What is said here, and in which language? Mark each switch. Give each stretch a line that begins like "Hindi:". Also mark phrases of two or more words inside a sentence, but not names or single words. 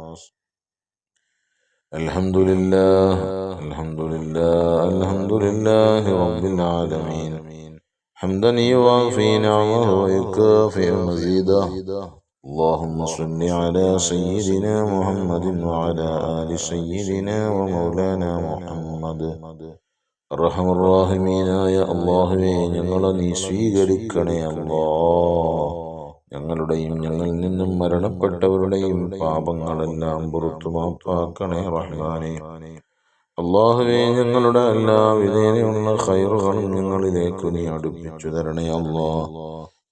Arabic: الحمد لله الحمد لله الحمد لله رب العالمين حمدا يوافي نعمه ويكافئ مزيده. اللهم صل على سيدنا محمد وعلى آل سيدنا ومولانا محمد. أرحم الراحمين
Malayalam: അല്ലാഹുവേ, ഞങ്ങളെ നീ സ്വീകരിക്കണേ അല്ലാഹ്. ഞങ്ങളുടെയും ഞങ്ങളിൽ നിന്നും മരണപ്പെട്ടവരുടെയും പാപങ്ങളെല്ലാം പുറത്തു മാപ്പാക്കണേ റഹ്മാനേ. അല്ലാഹുവേ, ഞങ്ങളുടെ എല്ലാ വിധേനയുള്ള ഖൈറുകളും ഞങ്ങളിലേക്ക് നീ അടുപ്പിച്ചു തരണേ അല്ലാഹ്.